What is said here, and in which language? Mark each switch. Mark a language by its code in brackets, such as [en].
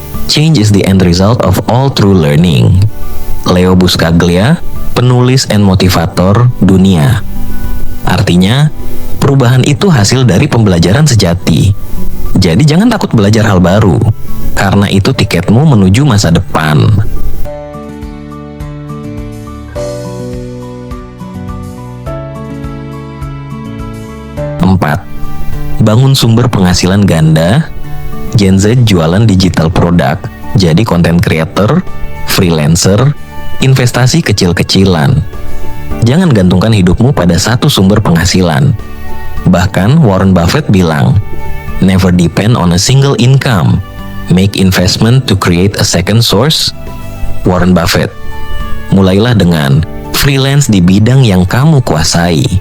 [en] Change is the end result of all true learning. [id] Leo Buscaglia, penulis and motivator dunia. Artinya, perubahan itu hasil dari pembelajaran sejati. Jadi jangan takut belajar hal baru, karena itu tiketmu menuju masa depan. 4. Bangun sumber penghasilan ganda. Gen Z jualan digital produk, jadi content creator, freelancer, investasi kecil-kecilan. Jangan gantungkan hidupmu pada satu sumber penghasilan. Bahkan Warren Buffett bilang, [en] never depend on a single income. Make investment to create a second source. Warren Buffett. [id] Mulailah dengan freelance di bidang yang kamu kuasai.